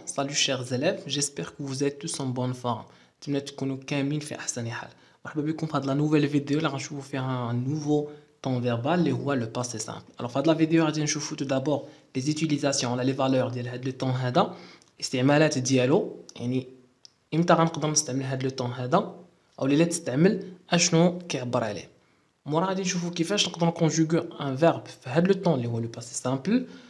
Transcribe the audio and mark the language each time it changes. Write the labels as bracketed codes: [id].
[fr] Salut chers élèves, j'espère que vous êtes tous en bonne forme. [ar] تمنى تكونوا كاملين في أحسن حال. مرحبا بكم في هذه la nouvelle vidéo اللي غنشوفوا فيها un nouveau temps verbal اللي هو le passé simple. Alors في هذه la vidéo غادي نشوفوا tout d'abord les utilisations ولا les valeurs ديال هذا le temps هذا، استعمالات ديالو، يعني امتى غنقدر نستعمل هذا le temps هذا او اللي لا تستعمل اشنو كيعبر عليه. مورا غادي نشوفوا كيفاش نقدروا نكونجوغو ان فيرب في هذا لو طون اللي هو لو باسي سامبل.